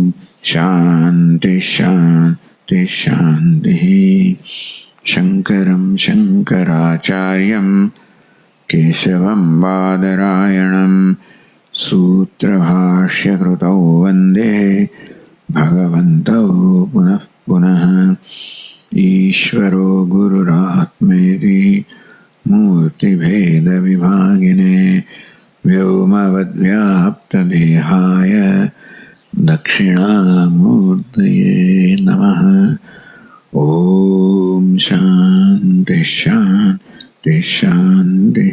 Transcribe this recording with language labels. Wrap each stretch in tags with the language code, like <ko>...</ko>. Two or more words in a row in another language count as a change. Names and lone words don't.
<sa>શાંતિ શાંતિ શાંતિ શંકરં શંકરાચાર્યં કેશવં બાદરાયણં સૂત્રભાષ્યકૃતૌ વંદે ભગવन्तौ પુનઃ પુનઃ ईश्वरो गुरुरात्मेति मूर्तिभेदविभागिने व्योमवद्व्याप्तदेहाय दक्षिणामूर्तये नमः। ओम शांति शांति शांति।</sa>